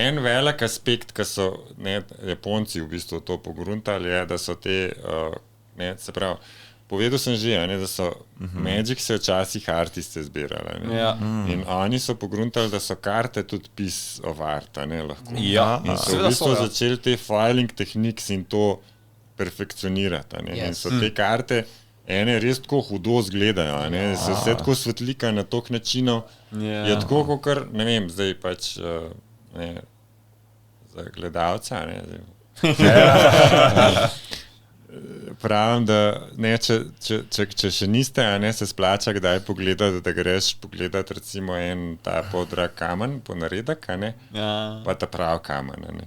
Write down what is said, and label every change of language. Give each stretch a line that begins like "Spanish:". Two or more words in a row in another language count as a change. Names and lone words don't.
Slovenian: en velik aspekt, ki so Japonci v bistvu to pogruntali, je, da so te, se pravi, povedal sem že, da so Magic se včasih artiste zbirali. In oni so pogruntali, da so karte tudi
English: piece of art,
Slovenian: lahko. In so v bistvu začeli te
English: filing techniques
Slovenian: in to perfekcionirati. In so te karte ene res tako hudo zgledajo, so vse tako svetlika na toliko načinov. Je tako, kot ne vem, zdaj pač za gledalca, pravim, da če še niste, se splača kdaj pogledati, da greš pogledati recimo en ta podrag kamen, ponaredek, pa ta prav kamen.